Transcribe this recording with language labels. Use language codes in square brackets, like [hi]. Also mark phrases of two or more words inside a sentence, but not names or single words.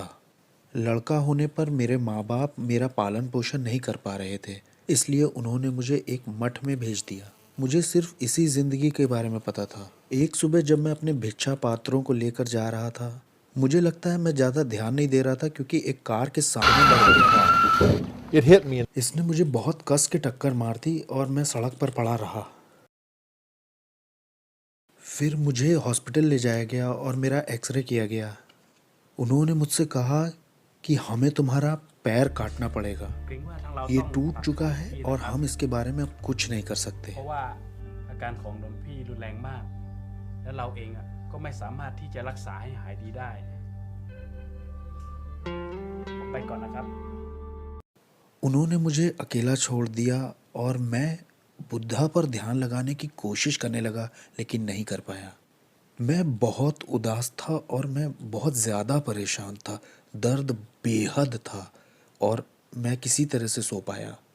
[hi] लड़का होने पर मेरे माँ बाप मेरा पालन पोषण नहीं कर पा रहे थे, इसलिए उन्होंने मुझे एक मठ में भेज दिया। मुझे सिर्फ इसी ज़िंदगी के बारे में पता था। एक सुबह जब मैं अपने भिक्षा पात्रों को लेकर जा रहा था, मुझे लगता है मैं ज़्यादा ध्यान नहीं दे रहा था क्योंकि एक कार के सामने बढ़ गया। [en] It hit me. [hi] इसने मुझे बहुत कस के टक्कर मार दी और मैं सड़क पर पड़ा रहा। फिर मुझे हॉस्पिटल ले जाया गया और मेरा एक्सरे किया गया। उन्होंने मुझसे कहा कि हमें तुम्हारा पैर काटना पड़ेगा। [th] เกรงว่าทางเรา [hi] ये [th] ต้อง [hi] टूट [th] ตัด [hi] चुका [th] พี่ [hi] है [th] นะ [hi] और [th] ครับ [hi] हम इसके बारे में अब कुछ नहीं कर सकते। [th] เพราะว่าอาการของหลวงพี่รุนแรงมาก และเราเองก็ไม่สามารถที่จะรักษาให้หายดีได้ผมไปก่อนนะครับ [hi] उन्होंने मुझे अकेला छोड़ दिया और मैं बुद्धा पर ध्यान लगाने की कोशिश करने लगा, लेकिन नहीं कर पाया। मैं बहुत उदास था और मैं बहुत ज़्यादा परेशान था। दर्द बेहद था और मैं किसी तरह से सो पाया।